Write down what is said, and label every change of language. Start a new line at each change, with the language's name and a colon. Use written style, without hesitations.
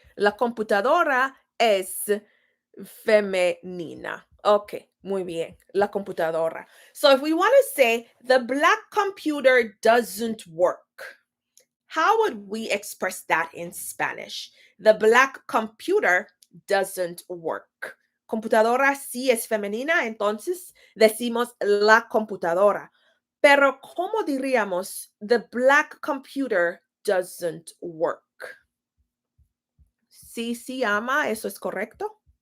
Spanish: La computadora es femenina. Okay, muy bien. La computadora.
English: So if we want to say the black computer doesn't work, how would we express that in Spanish? The black computer doesn't work.
Spanish: Computadora sí es femenina, entonces decimos la computadora. Pero ¿cómo diríamos
English: the black computer doesn't work?
Spanish: Sí, sí, ama, eso es correcto.